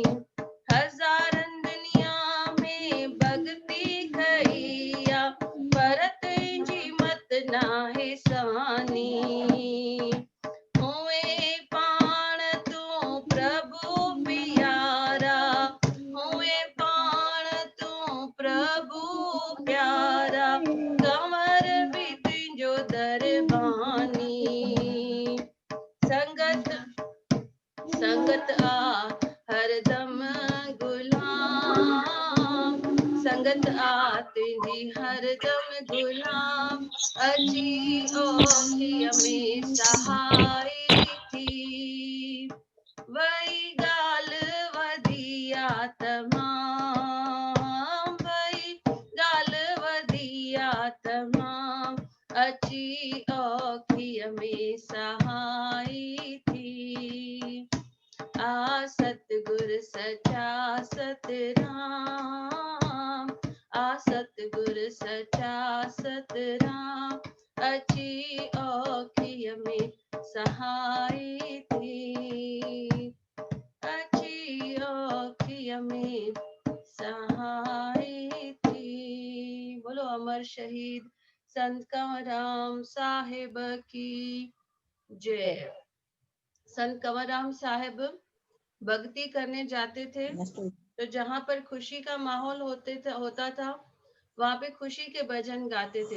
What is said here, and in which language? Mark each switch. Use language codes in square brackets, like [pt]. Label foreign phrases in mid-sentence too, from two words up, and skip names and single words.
[sd] हजारन दुनिया में भक्ति कईया, पर तुहिंजी मत नाहे सानी। हुए पाण तू प्रभु प्यारा, हुए पाण तू प्रभु प्यारा, कंवर भी तुंहिंजो दरबानी। संगत संगत आ हरदम गुलाम, संगत आ तुंहिंजी हरदम गुलाम, अची ओखिय में सहाय थी। वही गाल वधिया तमाम, वही गाल वधिया तमाम, अची ओखिय में सहाय थी। आ सतगुर सचा सतराम, आ सतगुर सचा सतराम, अची ओखिय में सहाय थी। अची ओखिय में सहाय थी। [hi] बोलो अमर शहीद संत कंवरराम साहिब की जय। संत कंवरराम साहिब भक्ति करने जाते थे, तो जहाँ पर खुशी का माहौल होता था, वहाँ पे खुशी के भजन गाते थे।